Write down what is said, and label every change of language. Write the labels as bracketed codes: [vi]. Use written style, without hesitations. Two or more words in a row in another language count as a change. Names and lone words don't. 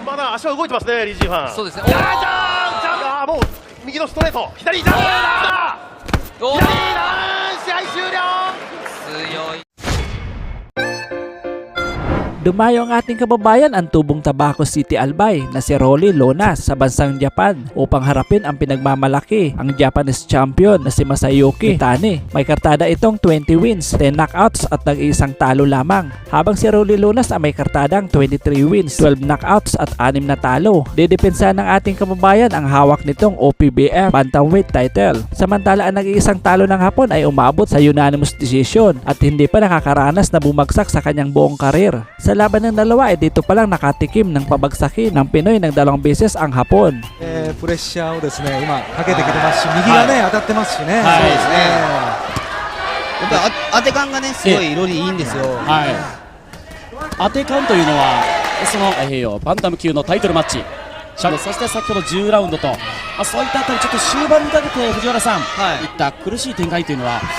[ja] あ足は動いてますね、リジーファン。そうですね。ジャンジャンジャン、もう右のストレート、左ジャン、左ラン、試合終了。強い。 [tl] Dumayo ang ating kababayan ang tubong Tabaco City Albay na si Rolly Lonas sa bansang Japan upang harapin ang pinagmamalaki ang [en] Japanese champion [tl] na si Masayuki Kitane. May kartada itong 20 wins, 10 knockouts at nag-iisang talo lamang. Habang si Rolly Lonas ay may kartadang 23 wins, 12 knockouts at 6 na talo. Didepensa ng ating kababayan ang hawak nitong OPBF [en] bantamweight title. [tl] Samantala ang nag-iisang talo ng Hapon ay umabot sa [en] unanimous decision [tl] at hindi pa nakakaranas na bumagsak sa kanyang buong karir. Sa laban ng dalawa ay dito pa lang nakatikim ng pabagsakin ng Pinoy ng 2 beses ang Hapon. [ja] プレッシャーをですね今かけてきてますし、右がね当たってますしね。そうですね。やっぱり当て感がねすごいロリーいいんですよ。はい。当て感というのはそのバンタム級のタイトルマッチ。そして先ほど10ラウンドと、そういったあたりちょっと終盤にかけて藤原さん、いった苦しい展開というのは